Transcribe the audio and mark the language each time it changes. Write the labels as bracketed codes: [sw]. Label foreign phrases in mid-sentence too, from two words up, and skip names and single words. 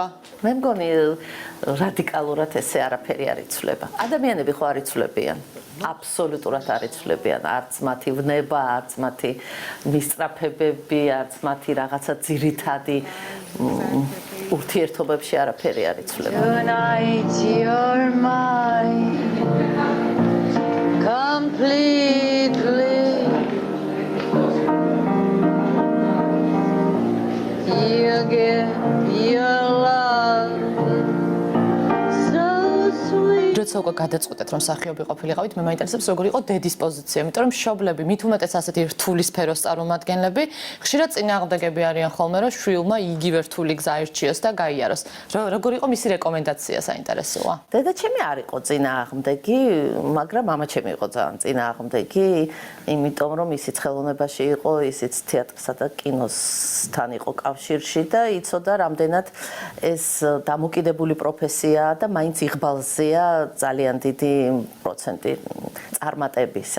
[ka] მე მგონი რადიკალურად ესე არაფერი არ იცვლება. ადამიანები ხო არ იცვლებიან. აბსოლუტურად არ იცვლებიან, არც მათი ვნება, არც მათი მისწრაფებები, არც მათი რაღაცა ძირითადი ურთიერთობებში არაფერი არ იცვლება. [en] Tonight you're mine completely. You give your love so sweet. [ka] როცა უკვე გადაწყვეტეთ რომ მსახიობი ყოფილიყავით, მე მაინტერესებს როგორ იყო დედის პოზიცია, იმიტომ რომ მშობლები, მით უმეტეს ასეთი რთული სფეროს წარმომადგენლები, ხშირად წინააღმდეგები არიან ხოლმე, რომ შვილმა იგივე რთული გზა აირჩიოს და გაიაროს. როგორ იყო მისი რეკომენდაცია საინტერესოა? დედაჩემი არ იყო წინააღმდეგი, მაგრამ მამაჩემი იყო ძალიან წინააღმდეგი, იმიტომ რომ ისიც ხელოვნებაში იყო, ისიც თეატრსა და კინოსთან იყო კავშირში და იცოდა რამდენად ეს დამოკიდებული პროფესიაა და მაინც იღბალზეა ძალიან დიდი პროცენტი წარმატებისა.